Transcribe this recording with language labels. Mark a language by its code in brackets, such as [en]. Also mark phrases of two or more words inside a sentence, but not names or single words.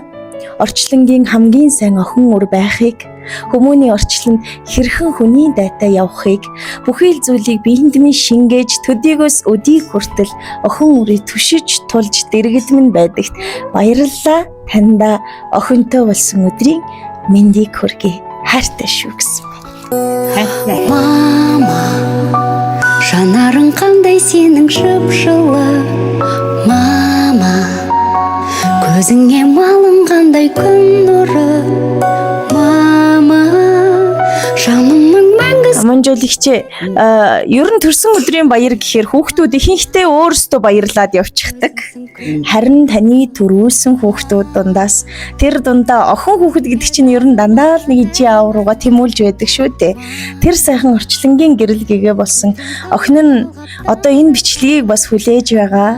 [mn] Орчлонгийн хамгийн сайн охин өр байхыг, хүмүүний орчлонд хэрхэн хүний дайтай явахыг, бүхий л зүйлийг биеинд минь шингээж төдийгөөс өдийг хүртэл охин үрийг түшиж тулж дэрэгдмэн байдагт баярлалаа. Танда охинтой болсон өдрийн мэндийг хүргэе. Хайртай шүү гэсэн байна. [kk] Мама, жанарын қандай сенің жып-жылы. Мама, көзіңе малынғандай күн нұры. Мама, жанымның мәңгісі. [mn] Аман жол ихчээ, ер нь төрсөн өдрийн баяр гэхээр хүүхдүүд ихэнхдээ өөрсдөө баярлаад явчихдаг. Харин таны төрүүлсэн хүүхдүүд дундаас тэр дундаа охин хүүхэд гэдэг чинь ер нь дандаа л нэг ижи аав руугаа тэмүүлж байдаг шүү дээ. Тэр сайхан орчлонгийн гэрэл гэгээ болсон охин нь одоо энэ бичлэгийг бас хүлээж байгаа.